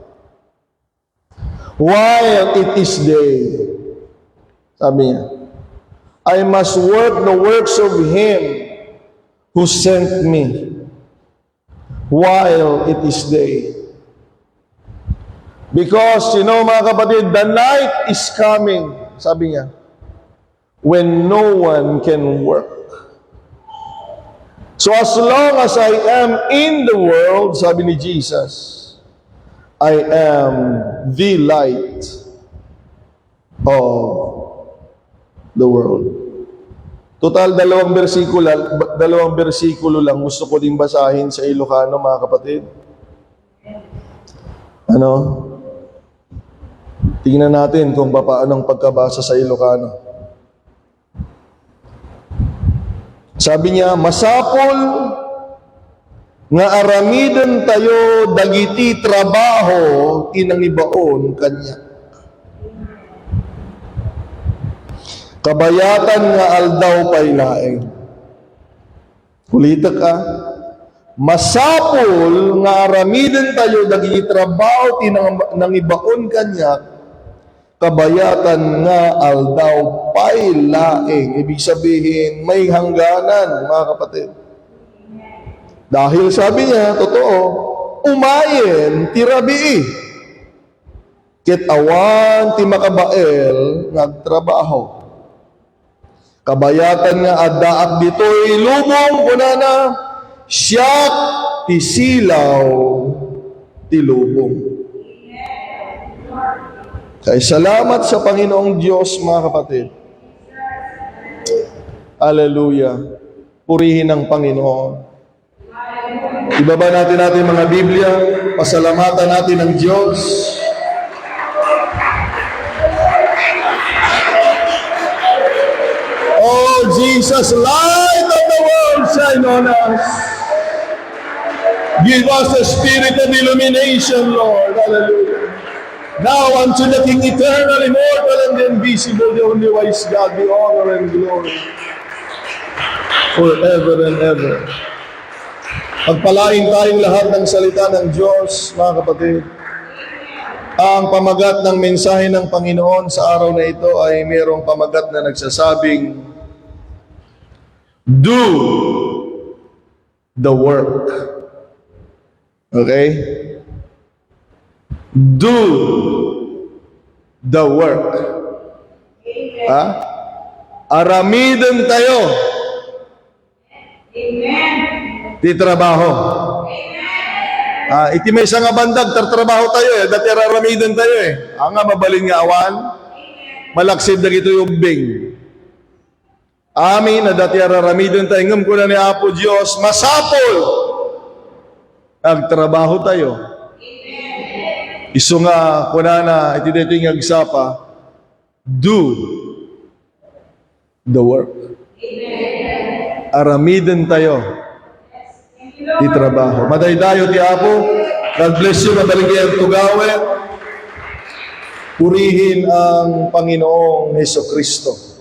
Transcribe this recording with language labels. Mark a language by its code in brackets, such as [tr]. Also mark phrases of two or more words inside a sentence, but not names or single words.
[en] While it is day, [tl] sabi niya, [en] I must work the works of Him who sent me while it is day. Because, [tl] mga kapatid, [en] the night is coming, [tl] sabi niya, [en] when no one can work. So as long as I am in the world, [tl] sabi ni Jesus, [en] I am the light of the world. [tl] Total, dalawang bersikulo lang gusto ko din basahin sa Ilocano, mga kapatid. Tingnan natin kung paano ang pagkabasa sa Ilocano. Sabi niya, [ilo] masapol nga aramidan tayo dagiti trabaho tinangibaon kanya. Kabayatan nga aldaw pay laeng. Kulita ka. Masapol nga aramidan tayo dagiti trabaho tinangibaon kanya. Kabayatan nga aldaw pay laeng. [tl] Ibig sabihin, may hangganan, mga kapatid. Dahil sabi niya, totoo, [ilo] umayen tirabii. Ket awan ti makabael nagtrabaho. Kabayatan nga addaak ditoy lubong kunana siyak ti silaw ti lubong. [tl] Kay salamat sa Panginoong Diyos, mga kapatid. Hallelujah. Purihin ang Panginoon. Ibaba natin mga Biblia, pasalamatan natin ang Diyos. [en] Oh, Jesus, light of the world, shine on us. Give us the spirit of illumination, Lord. Hallelujah. Now unto the King eternal, immortal, and invisible, the only wise God, be honor and glory forever and ever. [tl] Pagpalain tayong lahat ng salita ng Diyos, mga kapatid. Ang pamagat ng mensahe ng Panginoon sa araw na ito ay mayroong pamagat na nagsasabing, [en] do the work. Okay? Do the work. [ilo] Aramidan tayo. Amen. Di trabaho. Iti may nga bandag, tartrabaho tayo dati raramidan tayo Ang nga mabalin nga awan, malaksid na ito yung bing. Amin na dati raramidan tayo, ngam ko na ni Apo Diyos, masapol. Nagtrabaho tayo. Iso nga, kunana, iti dito yung agsapa, [en] do the work. [ilo] Aramidan tayo. Di trabaho. Madaydayo ti Apo. [en] God bless you. [ilo] Madaling kayo tugawin. [tl] Purihin ang Panginoong Hesukristo.